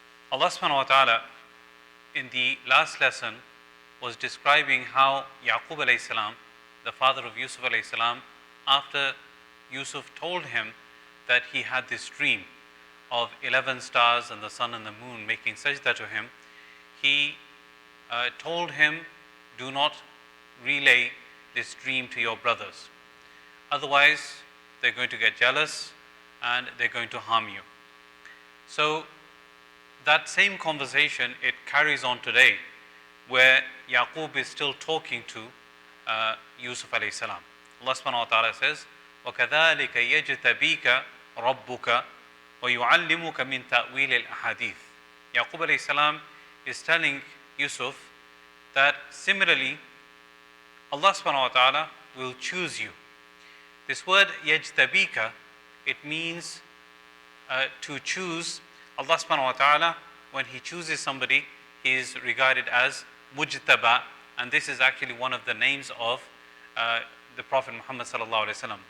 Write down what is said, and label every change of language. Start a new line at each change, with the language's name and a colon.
English: Allah subhanahu wa ta'ala in the last lesson was describing how Yaqub alayhi salam, the father of Yusuf alayhi salam, after Yusuf told him that he had this dream of 11 stars and the sun and the moon making sajda to him, he told him, do not relay this dream to your brothers. Otherwise, they're going to get jealous and they're going to harm you. So that same conversation, it carries on today, where Yaqub is still talking to Yusuf alayhi salam. Allah subhanahu wa ta'ala says,
Arabic: وَكَذَلِكَ يَجْتَبِيكَ رَبُّكَ وَيُعَلِّمُكَ مِنْ تَأْوِيلِ الْأَحَادِيثِ.
English: Yaqub alayhi salam is telling Yusuf that similarly, Allah subhanahu wa ta'ala will choose you. This word yajtabika, it means to choose. Allah subhanahu wa ta'ala, when He chooses somebody, He is regarded as mujtaba, and this is actually one of the names of the Prophet Muhammad sallallahu alaihi wasallam.